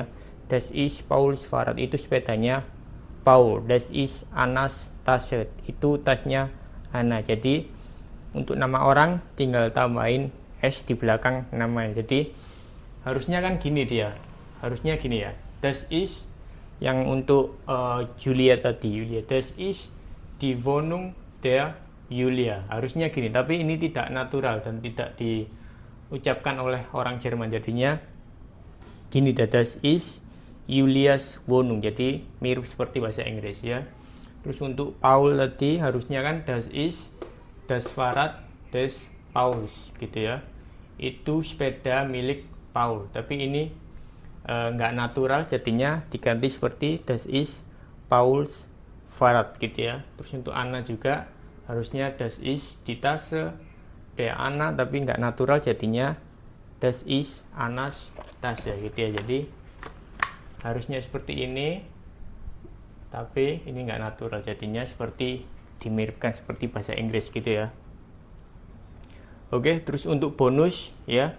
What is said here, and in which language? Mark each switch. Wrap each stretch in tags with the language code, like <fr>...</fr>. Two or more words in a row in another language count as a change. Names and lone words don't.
<de>Das ist Pauls Fahrrad,</de> <id>itu sepedanya Paul.</id> <de>Das ist Annas Tasche,</de> <id>itu tasnya Anna. Jadi untuk nama orang tinggal tambahin s di belakang namanya. Jadi harusnya kan gini dia, harusnya gini ya.</id> <de>Das ist</de> <id>yang untuk Julia tadi, Julia.</id> <de>Das ist die Wohnung der Julia.</de> <id>Harusnya gini, tapi ini tidak natural dan tidak diucapkan oleh orang Jerman. Jadinya gini,</id> <de>das ist Julias Wohnung.</de> <id>Jadi mirip seperti bahasa Inggris ya. Terus untuk Paul tadi harusnya kan</id> <de>das ist das Fahrrad des Pauls</de> <id>gitu ya. Itu sepeda milik Paul, tapi ini nggak natural, jadinya diganti seperti</id> <de>das ist Pauls Fahrrad</de> <id>gitu ya. Terus untuk Anna juga harusnya</id> <de>das ist die Tasche der Anna,</de> <id>tapi nggak natural, jadinya</id> <de>das ist Annas Tasche</de> <id>gitu ya. Jadi harusnya seperti ini, tapi ini nggak natural, jadinya seperti dimiripkan seperti bahasa Inggris gitu ya. Oke, terus untuk bonus ya.</id>